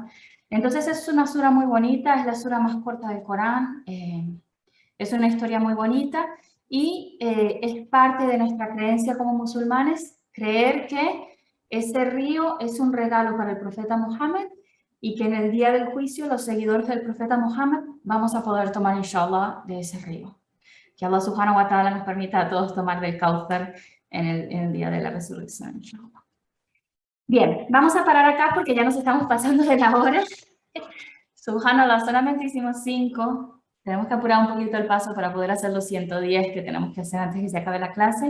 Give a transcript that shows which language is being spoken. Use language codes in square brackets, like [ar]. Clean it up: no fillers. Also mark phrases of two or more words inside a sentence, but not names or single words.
[es] Entonces es una sura muy bonita, es la sura más corta del Corán, es una historia muy bonita y es parte de nuestra creencia como musulmanes, creer que ese río es un regalo para el profeta Muhammad y que en el día del juicio los seguidores del profeta Muhammad vamos a poder tomar inshallah de ese río. Que Allah [ar] سبحانه وتعالى [es] nos permita a todos tomar del Kauthar en el día de la resurrección, inshallah. Bien, vamos a parar acá porque ya nos estamos pasando de la hora. Subhanallah, solamente hicimos 5. Tenemos que apurar un poquito el paso para poder hacer los 110 que tenemos que hacer antes que se acabe la clase.